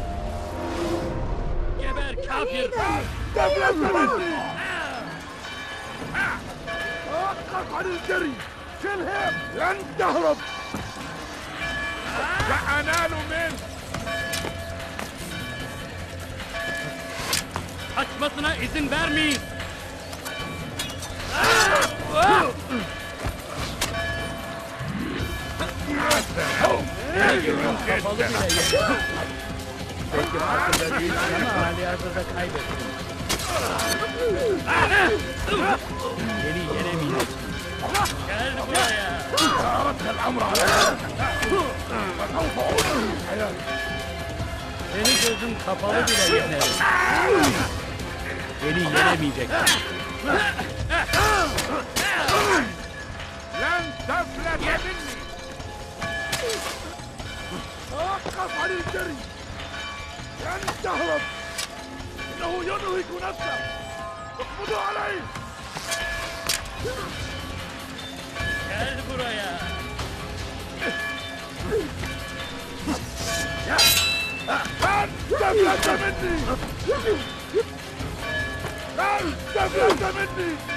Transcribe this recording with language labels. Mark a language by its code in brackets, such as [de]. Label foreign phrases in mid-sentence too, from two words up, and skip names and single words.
[tr] Geber kafir! [ar] وقف عن الجري! شلهم! لن تهرب! وأنال منه! [tr] Kaçmasına izin vermeyin! Kapalı bile yok. Peki farkında değilsin ama halihazırda kaybettin. Beni yenemeyeceksin. Gel buraya. Seni gözüm kapalı bile yenerim. Beni yenemeyeceksin. [ar] لن تفلت مني! توقف عن الجري! لن تهرب! إنه ينهك نفسه! اقبضوا عليه! [tr] Gel buraya. [ar] لن تفلت مني! لن تفلت مني!